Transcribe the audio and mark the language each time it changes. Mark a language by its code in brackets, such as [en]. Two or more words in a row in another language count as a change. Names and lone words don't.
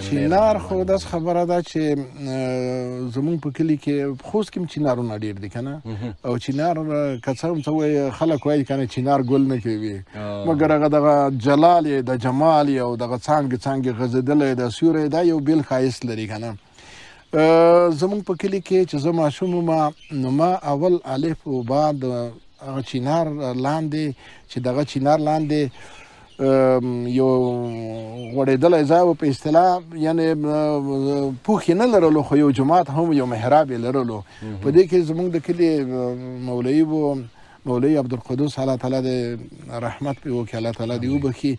[ps] چنار خو داسې خبره ده چې زمونږ په کلي کې خوست کې هم چنارونه ډېر دي که نه، او چنار که څه هم څه وایي، خلک وایي که نه چنار ګل نه کوي، مګر هغه دغه جلال یې د جمال یې او دغه څانګې څانګې غځېدلی د سیوری دا یو بېل ښایست لري که نه. زمونږ په کلي کې چې زه ماشوم وم، نو ما اول الف و با د هغه چنار لاندې چې دغه چنار لاندې یو غوړېدلی ځای و په اصطلاح، یعنې پوښ یې نه لرلو، خو یو جومات هم یو محراب یې لرلو. په دې کې زموږ د کلي مولوي و، مولوي عبدالقدوس، الله تعالی د رحمت پې وکړي، الله تعالی دې وبخي.